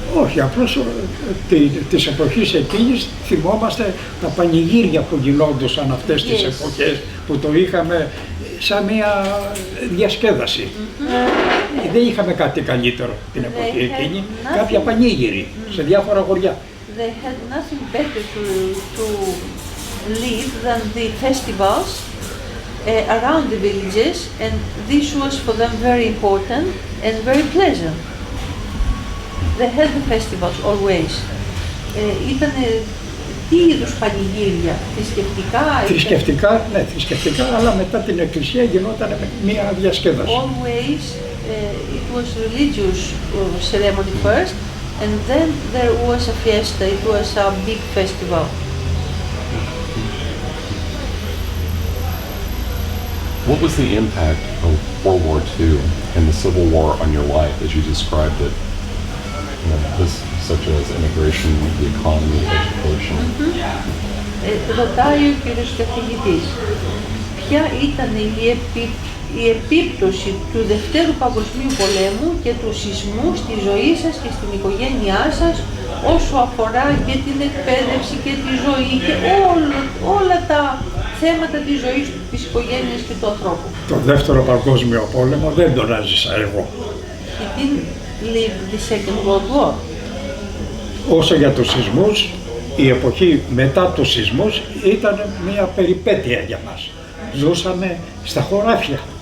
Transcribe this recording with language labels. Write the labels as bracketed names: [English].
[Greek] Όχι, απλώς της εποχής εκείνης θυμόμαστε τα πανηγύρια που γινόντουσαν αυτές τις εποχές, που το είχαμε σαν μια διασκέδαση. Δεν είχαμε κάτι καλύτερο την εποχή εκείνη, κάποια πανήγυρη σε διάφορα χωριά. [English] They had nothing better to live than the festivals around the villages, and this was for them very important and very pleasant. They had the festivals always. [Greek] Ήταν τι είδους πανηγύρια, θρησκευτικά? Θρησκευτικά, αλλά μετά την εκκλησία γινόταν μια διασκέδαση. [English] Always it was religious ceremony first, and then there was a fiesta, it was a big festival. What was the impact of World War II and the Civil War on your life as you described it such as immigration, the economy, education. [Greek] Ρωτάει ο κύριος καθηγητής, ποια ήταν η επίπτωση του Δευτέρου Παγκοσμίου Πολέμου και του σεισμού στη ζωή σας και στην οικογένειά σας όσο αφορά και την εκπαίδευση και τη ζωή και όλα τα θέματα της ζωής της οικογένειας και του ανθρώπου. Το Δεύτερο Παγκόσμιο Πόλεμο δεν τον έζησα εγώ. [English] He didn't live the Second World War. [Greek] Όσο για τους σεισμούς, η εποχή μετά τους σεισμούς ήταν μια περιπέτεια για μας. Ζούσαμε στα χωράφια.